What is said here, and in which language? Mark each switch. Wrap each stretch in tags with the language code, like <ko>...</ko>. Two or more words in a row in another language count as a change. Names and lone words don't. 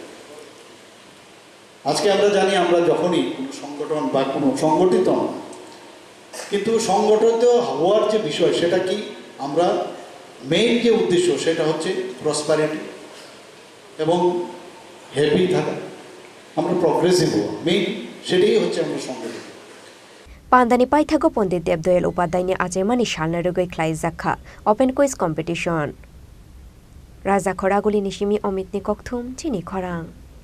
<bn>আজকে আমরা জানি আমরা যখনই কোনো সংগঠন বা কোনো সংগঠিত নয়, কিন্তু সংগঠিত হওয়ার যে বিষয় সেটা কি, আমরা মেইন যে উদ্দেশ্য সেটা হচ্ছে প্রসপারিটি এবং হ্যাপি থাকা, আমরা প্রগ্রেসিভ হওয়া, মেইন সেটাই হচ্ছে আমরা সংগঠিত।</bn> <trp>Pandani Paithago Pondit Debdoel Upadayni Ajemani Shalnarugoi Klai Zakha</trp> <en>Open Quiz Competition</en> <trp>Raja Khoraguli Nishimi Omitni Kokthum Chini Khorang</trp>